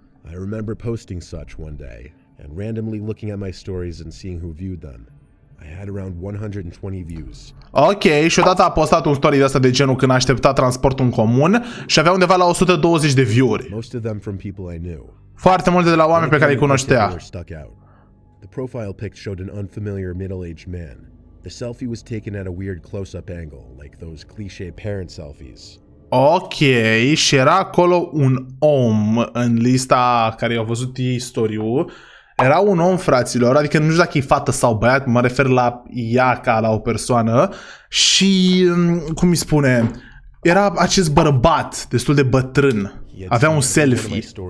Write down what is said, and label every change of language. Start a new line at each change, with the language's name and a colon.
English: I remember posting such one day and randomly looking at my stories and seeing who viewed them. I had around 120 views.
Romanian: Ok, și odată a postat un story de asta de genul când aștepta transportul în comun și avea undeva la 120 de view-uri.
English: Most of them from people I knew.
Romanian: Foarte multe de la oameni pe care îi cunoștea.
English: The profile pic showed an unfamiliar middle-aged man. The selfie was taken at a weird close-up angle, like those cliché parent selfies.
Romanian: Ok, și era acolo un om în lista care i-au văzut istoriul. Era un om, fraților, adică nu știu dacă e fată sau băiat, mă refer la ea ca la o persoană. Și, cum îi spune, era acest bărbat destul de bătrân. Avea un selfie.